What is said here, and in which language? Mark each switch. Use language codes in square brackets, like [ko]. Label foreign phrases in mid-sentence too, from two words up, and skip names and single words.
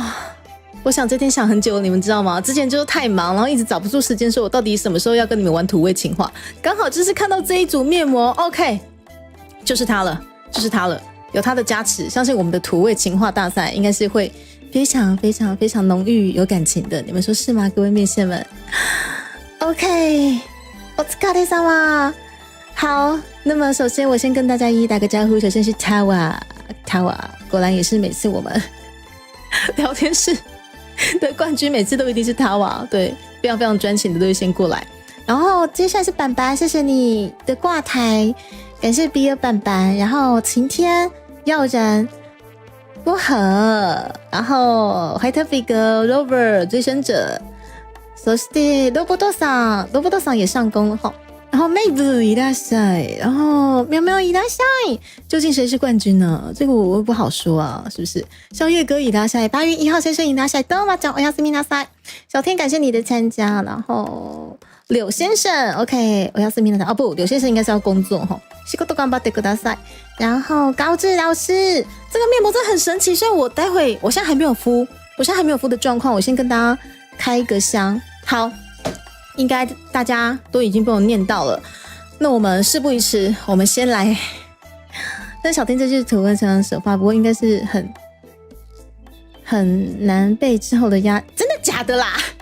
[zh] 我想这天想很久，你们知道吗？之前就是太忙，然后一直找不出时间，说我到底什么时候要跟你们玩土味情话。刚好就是看到这一组面膜 ，OK， 就是它了，就是它了。有它的加持，相信我们的土味情话大赛应该是会非常非常非常浓郁有感情的，你们说是吗？各位面线们 ，OK， [ja] お疲れ様。 [zh] 好，那么首先我先跟大家一一打个招呼，首先是 Tawa， 果然也是每次我们聊天室的冠军，每次都一定是 Tawa， 对，非常非常专情的都会先过来。然后接下来是板板，谢谢你的挂台。感谢比尔板板，然后晴天、耀然、薄荷，然后怀特比格、Rover 追生者， [ja] そしてロボットさん [zh] 也上攻了哈。然后妹子いらっしゃい，然后喵喵いらっしゃい，究竟谁是冠军呢？这个我不好说啊，是不是？ [ja] 宵夜哥いらっしゃい，8月1号先生いらっしゃい，どうもちゃんおやすみなさい。 [zh] 小天感谢你的参加，然后柳先生 OK おやすみなさい。哦不，柳先生应该是要工作哈。 [ja] 仕事頑張ってください。 [zh] 然后高志老师，这个面膜真的很神奇，所以我待会我现在还没有敷的状况，我先跟大家开个箱。好，应该大家都已经被我念到了。那我们事不宜迟，我们先来。但小天这句图文上手法，不过应该是很难被之后的压，真的假的啦？